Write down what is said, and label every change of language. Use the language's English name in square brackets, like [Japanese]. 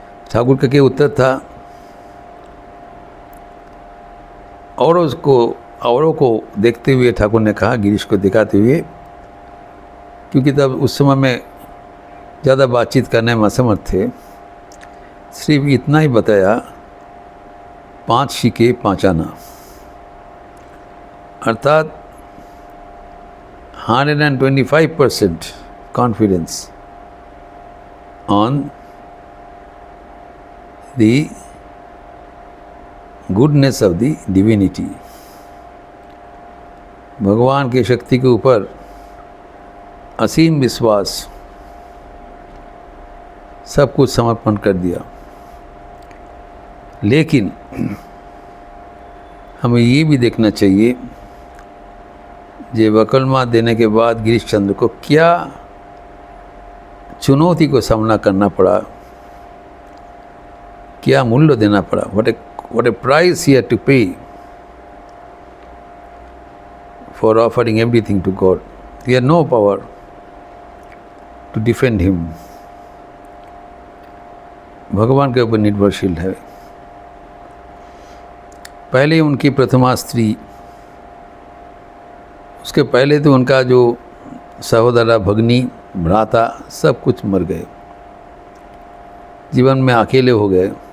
[Hindi] ठाकुर का क्या उत्तर था, औरों को देखते हुए ठाकुर ने कहा, गिरीश को दिखाते हुए, क्योंकि तब उस समय में ज़्यादा बातचीत करने में असमर्थ थे, सिर्फ इतना ही बताया, 5 सिक्के 5 आना, अर्थात 125% [English] confidence on the goodness of the divinity. [Hindi] भगवान की शक्ति के ऊपर असीम विश्वास, सब कुछ समर्पण कर दिया। लेकिन हमें ये भी देखना चाहिए जे वकलमा देने के बाद गिरीश चंद्र को क्या चुनौती को सामना करना पड़ा, क्या मूल्य देना पड़ा। [English] what a price he had to pay for offering everything to God. He had no power to defend him. [Hindi] भगवान के ऊपर निर्भरशील है। पहले उनकी प्रथमा स्त्री, उसके पहले तो उनका जो सहोदरा, भगनी, भ्राता सब कुछ मर गए, जीवन में अकेले हो गए।